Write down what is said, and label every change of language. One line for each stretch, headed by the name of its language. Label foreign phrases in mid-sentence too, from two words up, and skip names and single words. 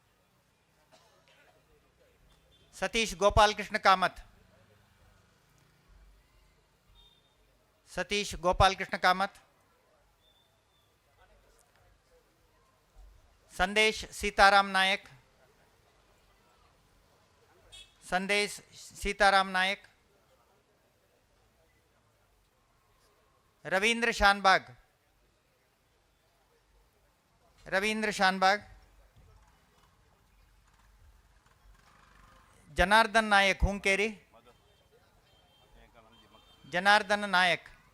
Kannada: ಸತೀಶ್ ಗೋಪಾಲಕೃಷ್ಣ ಕಾಮತ್,
Konkani: सतीश गोपाल कृष्ण कामत, संदेश सीताराम नायक, संदेश सीताराम नायक, रवींद्र शानबाग, रवींद्र शानबाग, जनार्दन नायक हुंकेरी, जनार्दन नायक,